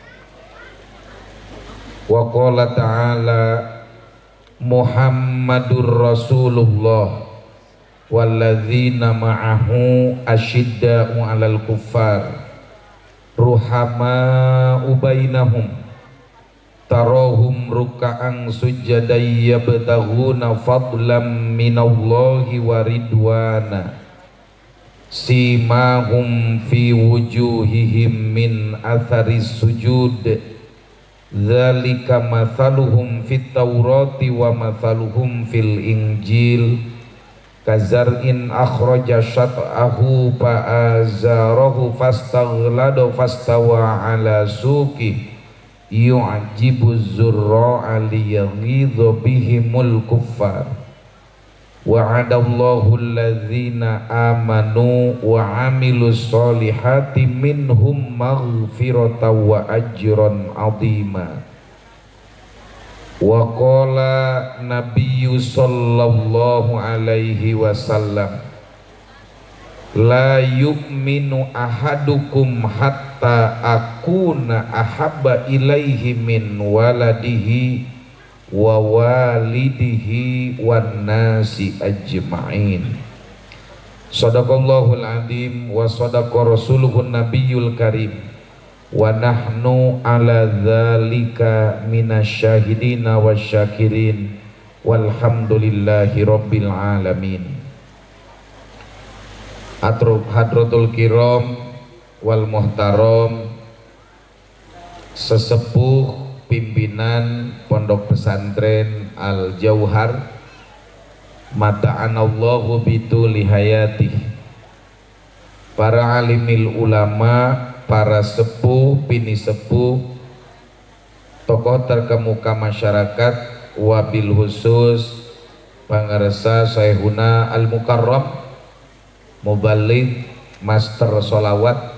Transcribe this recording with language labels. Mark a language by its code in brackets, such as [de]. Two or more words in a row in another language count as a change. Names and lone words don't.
[ar] وقال تعالى محمد رسول الله والذين معه أشداء على الكفار رحماء بينهم تراهم ركعا سجدا يبتغون فضلا من الله ورضوانا سيماهم في وجوههم من أثر السجود ذلك مثلهم في التوراة ومثلهم في الإنجيل كزرع أخرج شطأه فآزره فاستغلظ فاستوى على سوقه يعجب الزراع ليغيظ بهم الكفار وعد الله الذين آمنوا وعملوا الصالحات منهم مغفرة وأجرا عظيما. وقال النبي صلى الله عليه وسلم لا يؤمن أحدكم حتى أكون أحب إليه من ولده ووالده والناس أجمعين. صدق الله العظيم وصدق رسوله النبي الكريم ونحن على ذلك من الشاهدين والشاكرين والحمد لله رب العالمين. حضرات الكرام والمحترم, [id] sesepuh pimpinan pondok pesantren Al Jauhar, [ar] متعنا الله بطول حياته, [id] para [ar] عالمي العلماء, [id] para sepuh, bini sepuh, tokoh terkemuka masyarakat, [ar] وبالخصوص [id] pangaresa [ar] شيخنا المكرم [id] Mubaligh Master Solawat